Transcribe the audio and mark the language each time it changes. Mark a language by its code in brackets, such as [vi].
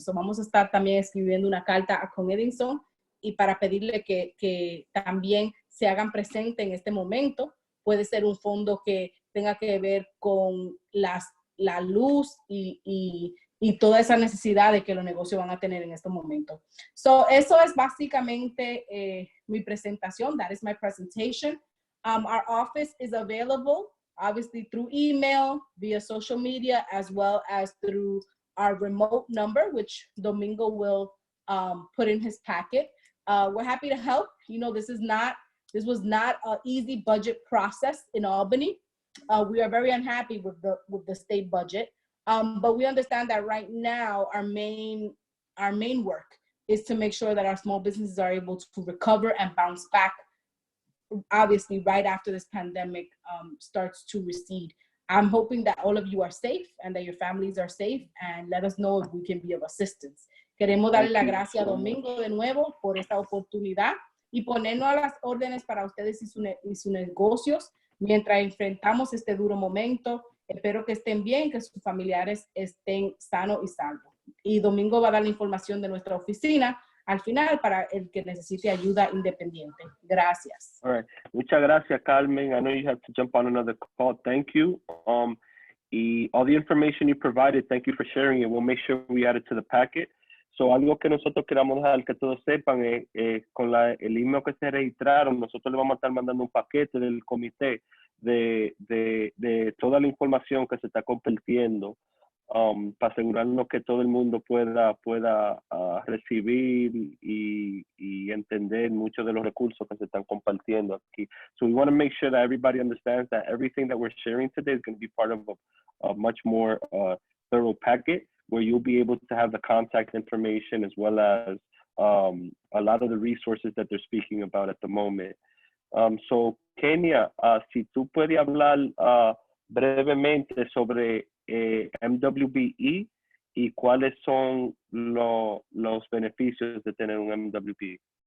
[es] So vamos a estar también escribiendo una carta a Con Edison y para pedirle que también se hagan presente en este momento. Puede ser un fondo que tenga que ver con la luz y toda esa necesidad de que los negocios van a tener en este momento. So, eso es básicamente mi presentación. [en] That is my presentation. Our office is available, obviously, through email, via social media, as well as through our remote number, which Domingo will put in his packet. We're happy to help. You know, this was not an easy budget process in Albany. We are very unhappy with the state budget, but we understand that right now our main work is to make sure that our small businesses are able to recover and bounce back, obviously right after this pandemic starts to recede. I'm hoping that all of you are safe and that your families are safe, and let us know if we can be of assistance. [es] Queremos darle la gracia a Domingo de nuevo por esta oportunidad y ponernos a las órdenes para ustedes y sus negocios mientras enfrentamos este duro momento. Espero que estén bien, que sus familiares estén sanos y salvos. Y Domingo va a dar la información de nuestra oficina al final para el que necesite ayuda independiente. Gracias. [en] All right. [es] Muchas gracias, [en] Carmen. I know you have to jump on another call. Thank you. Y all the information you provided, thank you for sharing it. We'll make sure we add it to the packet. [es] So, algo que nosotros queramos dejar que todos sepan es con el email que se registraron, nosotros le vamos a estar mandando un paquete del comité de toda la información que se está compartiendo para asegurarnos que todo el mundo pueda recibir y entender muchos de los recursos que se están compartiendo aquí. [en] So we want to make sure that everybody understands that everything that we're sharing today is going to be part of a much more thorough packet, where you'll be able to have the contact information as well as a lot of the resources that they're speaking about at the moment. [es] So, Kenia, si tú puedes hablar brevemente sobre MWBE y cuáles son los beneficios de tener un MWBE.